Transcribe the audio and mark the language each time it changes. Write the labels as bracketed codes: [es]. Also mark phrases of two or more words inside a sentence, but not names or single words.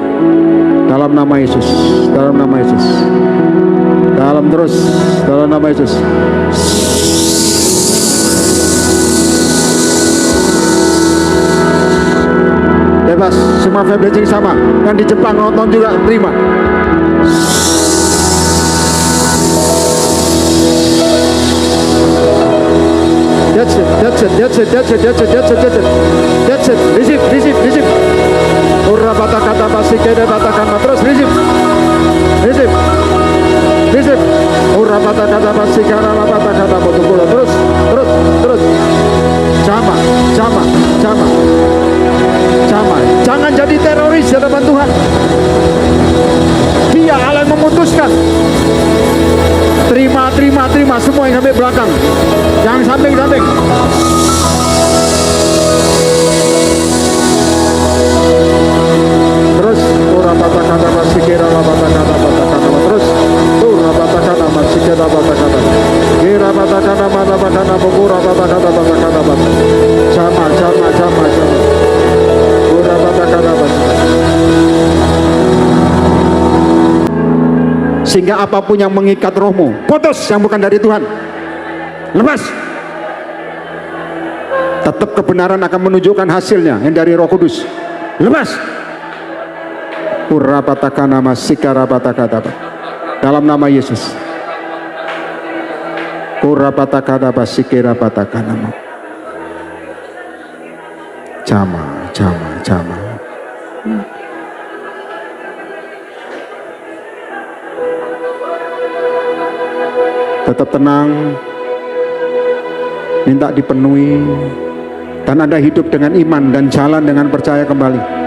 [id] Dalam nama Yesus. Dalam nama Yesus. Dalam terus. Dalam nama Yesus. Bebas. Semua vibrasi sama. Yang di Jepang nonton juga terima. [en] That's it, that's it, that's it, that's it, that's it, that's it, that's it, that's it. Receive, receive, receive. Ura bata kata basi kede bata kata terus receive, receive, receive. Ura bata kata basi kara bata kata botu bola [id] terus, terus, terus. Jama, jama, jama, jama. Jangan jadi teroris di hadapan Tuhan. Dia Allah yang memutuskan. Terima, terima, terima. Semua yang sampai belakang. Yang samping-samping. Terus. Ura bata kata basi kira bata kata bata kata terus. Ura bata kata basi kira bata kata. Kira bata kata bata kata ura bata kata bata kata bata. Jama, jama, jama, jama. Ura bata kata basi. Sehingga apapun yang mengikat rohmu, putus yang bukan dari Tuhan. Lepas. Tetap kebenaran akan menunjukkan hasilnya yang dari Roh Kudus. Lepas. Urapatakana masikarapatakata. Dalam nama Yesus. Urapatakana masikarapatakana. Jama, jama, jama. Tetap tenang, minta dipenuhi, dan Anda hidup dengan iman dan jalan dengan percaya kembali.